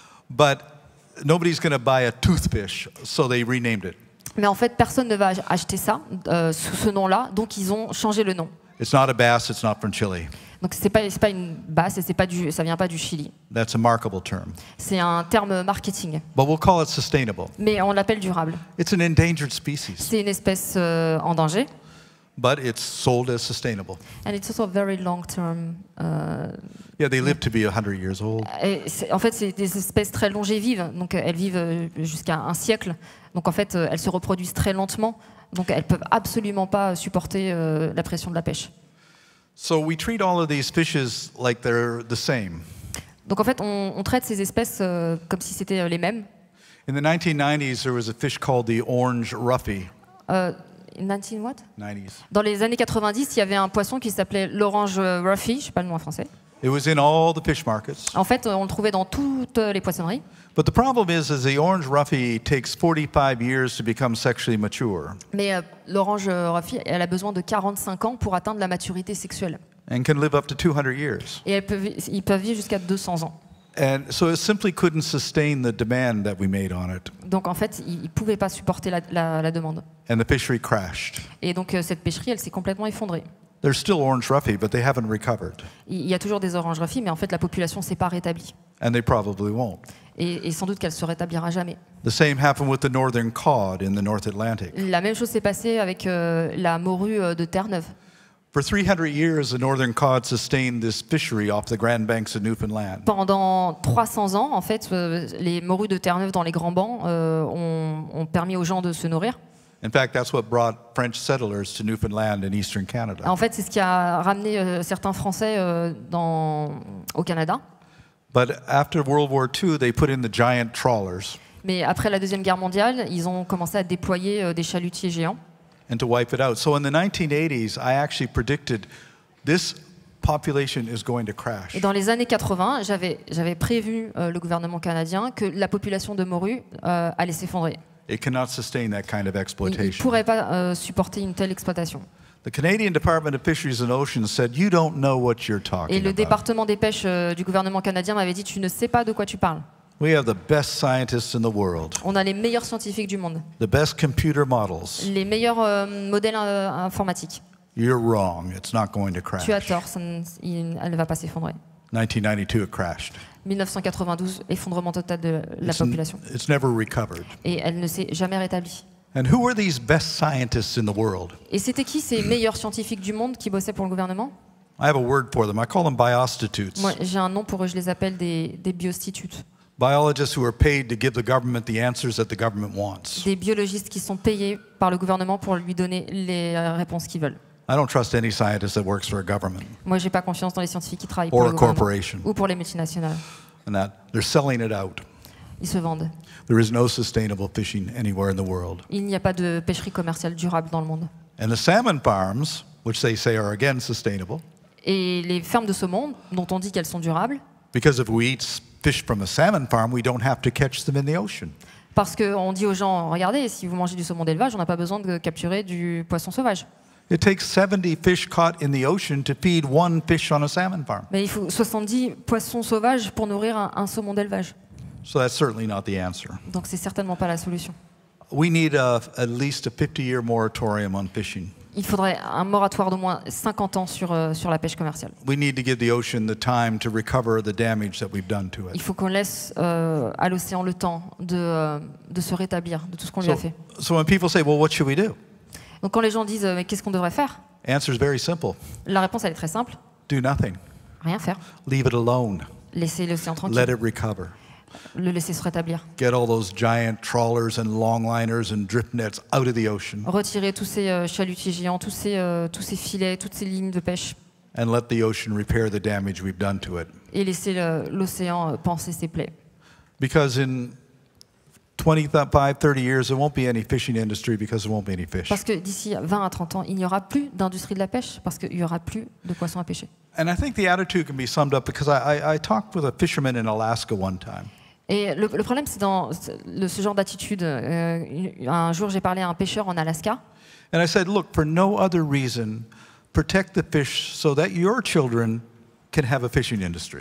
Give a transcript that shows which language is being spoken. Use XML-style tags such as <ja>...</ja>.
<en>But nobody's going to buy a toothfish, so they renamed it.</en> <fr>Mais en fait, personne ne va acheter ça sous ce nom-là, donc ils ont changé le nom.</fr> <en>It's not a bass, it's not from Chile.</en> <fr>Donc c'est pas une basse et ça vient pas du Chili.</fr> <en>That's a marketable term.</en> <fr>C'est un terme marketing.</fr> <en>But we'll call it sustainable.</en> <fr>Mais on l'appelle durable.</fr> <en>It's an endangered species.</en> <fr>C'est une espèce en danger.</fr> <en>But it's sold as sustainable. And it's also very long term. Yeah, they live to be 100 years old.</en> <fr>En fait, c'est des espèces très longévives, donc elles vivent jusqu'à un siècle. Donc en fait, elles se reproduisent très lentement, donc elles peuvent absolument pas supporter la pression de la pêche.</fr> <en>So we treat all of these fishes like they're the same.</en> <fr>Donc en fait, on traite ces espèces comme si c'était les mêmes.</fr> <en>In the 1990s, there was a fish called the orange roughy. 19 what? 90s.</en> <fr>Dans les années 90, il y avait un poisson qui s'appelait l'orange roughy, je sais pas le nom en français.</fr> <en>It was in all the fish markets.</en> <fr>En fait, on le trouvait dans toutes les poissonneries.</fr> <en>But the problem is the orange roughy takes 45 years to become sexually mature.</en> <fr>Mais l'orange roughy, elle a besoin de 45 ans pour atteindre la maturité sexuelle.</fr> <en>And can live up to 200 years.</en> <fr>Et ils peuvent vivre jusqu'à 200 ans.</fr> <en>And so it simply couldn't sustain the demand that we made on it.</en> <fr>Donc en fait, ils ne pouvaient pas supporter la demande.</fr> <en>And the fishery crashed.</en> <fr>Et donc cette pêcherie, elle s'est complètement effondrée.</fr> <en>There's still orange roughy, but they haven't recovered.</en> <fr>Il y a toujours des oranges roughy, mais en fait la population s'est pas rétablie.</fr> <en>And they probably won't.</en> <fr>Et sans doute qu'elle se rétablira jamais.</fr> <en>The same happened with the northern cod in the North Atlantic.</en> <fr>La même chose s'est passée avec la morue de Terre-Neuve.</fr> <en>For 300 years, the northern cod sustained this fishery off the Grand Banks of Newfoundland.</en> <fr>Pendant 300 ans, en fait, les morues de Terre-Neuve dans les grands bancs ont permis aux gens de se nourrir.</fr> <en>In fact, that's what brought French settlers to Newfoundland and eastern Canada.</en> <fr>En fait, c'est ce qui a ramené certains Français au Canada.</fr> <en>But after World War II, they put in the giant trawlers.</en> <fr>Mais après la Deuxième Guerre mondiale, ils ont commencé à déployer des chalutiers géants.</fr> <en>And to wipe it out. So in the 1980s, I actually predicted this population is going to crash.</en> <fr>Et dans les années 80, j'avais prévu le gouvernement canadien que la population de morues allait s'effondrer.</fr> <en>It cannot sustain that kind of</en> <fr>Il ne</fr> <en>exploitation.</en> <fr>pourrait pas supporter une telle exploitation.</fr> <en>The Canadian Department of Fisheries and Oceans said, "You don't know what you're</en> <fr>Et</fr> <en>talking</en> <fr>le</fr> <en>about."</en> <fr>département des pêches du gouvernement canadien m'avait dit, tu ne sais pas de quoi tu parles.</fr> <en>We have the best scientists in the world,</en> <fr>On a les meilleurs scientifiques du monde,</fr> <en>the best computer models.</en> <fr>les meilleurs modèles informatiques.</fr> <en>You're wrong. It's not going to crash.</en> <fr>Tu as tort, elle ne va pas s'effondrer.</fr> <en>1992, it crashed.</en> <fr>1992, effondrement total de la population.</fr> <en>It's never recovered.</en> <fr>Et elle ne s'est jamais rétablie.</fr> <en>And who were these best scientists in the world?</en> <fr>Et c'était qui ces meilleurs scientifiques du monde qui bossaient pour le gouvernement?</fr> <en>I have a word for them. I call them biostitutes.</en> <fr>Moi, j'ai un nom pour eux, je les appelle des biostitutes.</fr> <en>Biologists who are paid to give the government the answers that the government wants.</en> <fr>Des biologistes qui sont payés par le gouvernement pour lui donner les réponses qu'ils veulent.</fr> <en>I don't trust any scientist that works for a government.</en> <fr>Moi, j'ai pas confiance dans les scientifiques qui travaillent pour</fr> <en>Or</en> <fr>le</fr> <en>a</en> <fr>gouvernement</fr> <en>corporation.</en> <fr>ou pour les multinationales.</fr> <en>And that they're selling it out.</en> <fr>Ils se vendent.</fr> <en>There is no sustainable fishing anywhere in the world.</en> <fr>Il n'y a pas de pêcherie commerciale durable dans le monde.</fr> <en>And the salmon farms, which they say are again sustainable,</en> <fr>Et les fermes de saumon, dont on dit qu'elles sont durables,</fr> <en>because if we eat fish from a salmon farm, we don't have to catch them in the ocean.</en> <fr>parce qu'on dit aux gens, regardez, si vous mangez du saumon d'élevage, on n'a pas besoin de capturer du poisson sauvage.</fr> <en>It takes 70 fish caught in the ocean to feed one fish on a salmon farm.</en> <fr>Mais il faut 70 poissons sauvages pour nourrir un saumon d'élevage.</fr> <en>So that's certainly not the answer.</en> <fr>Donc c'est certainement pas la solution.</fr> <en>We need at least a 50-year moratorium on fishing.</en> <fr>Il faudrait un moratoire d'au moins 50 ans sur la pêche commerciale.</fr> <en>We need to give the ocean the time to recover the damage that we've done to</en> <fr>Il</fr> <en>it.</en> <fr>faut qu'on laisse à l'océan le temps de se rétablir de tout ce qu'on lui a fait.</fr> <en>So when people say, well, what should we do?</en> <fr>Donc quand les gens disent mais qu'est-ce qu'on devrait faire?</fr> <en>Answer is very simple.</en> <fr>La réponse elle est très simple.</fr> <en>Do nothing.</en> <fr>Rien faire.</fr> <en>Leave it alone.</en> <fr>Laisser l'océan tranquille.</fr> <en>Let it recover.</en> <fr>Le laisser se rétablir.</fr> <en>Get all those giant trawlers and longliners and drift nets out of the ocean.</en> <fr>Retirer tous ces chalutiers géants, tous ces filets, toutes ces lignes de pêche.</fr> <en>And let the ocean repair the damage we've done to it.</en> <fr>Et laisser l'océan panser ses plaies.</fr> <en>Because in 25, 30 years, there won't be any fishing industry because there won't be any fish.</en> <fr>Parce que d'ici 20 à 30 ans, il n'y aura plus d'industrie de la pêche parce qu'il n'y aura plus de poissons à pêcher.</fr> <en>And I think the attitude can be summed up because I talked with a fisherman in Alaska one time.</en> <fr>Et le problème, c'est dans ce genre d'attitude. Un jour, j'ai parlé à un pêcheur en Alaska.</fr> <en>And I said, look, for no other reason, protect the fish so that your children can have a fishing industry.</en>